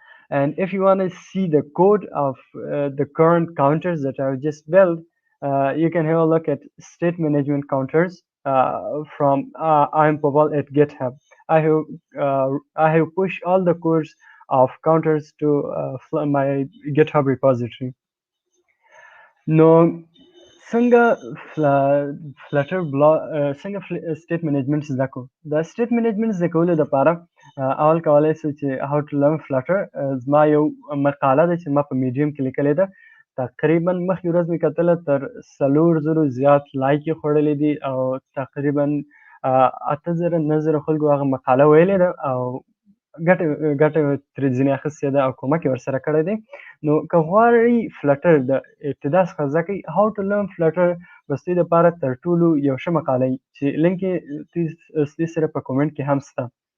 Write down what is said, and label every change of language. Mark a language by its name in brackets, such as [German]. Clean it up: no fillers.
[English] And if you want to see the code of the current counters that I've just built, you can have a look at state management counters from I'm Popal at GitHub. I have pushed all the codes of counters to my GitHub repository. [Pashto] No, څنګه Flutter څنګه state management زده کو د state management زده کولو لپاره اول کولای شو چې [English] how to learn Flutter [Pashto] زما یو مقاله ده چې ما په میډیم کې لیکلې ده تقریبا مخکې ورځ مې کتله تر 4,000 زیات لایک یې خوړلې دي او تقریبا 8,000 9,000 خلکو هغه مقاله ویلې ده او ګټه ترې ځینې اخیستې ده او کومک یې ورسره کړی دی. نو که غواړئ فلټر د ابتدا څخه زده کړئ هاو ټو لرن فلټر بس دوی دپاره تر ټولو یو ښه مقاله وي چې لینک یې دوی سره په کومنټ کې هم شته.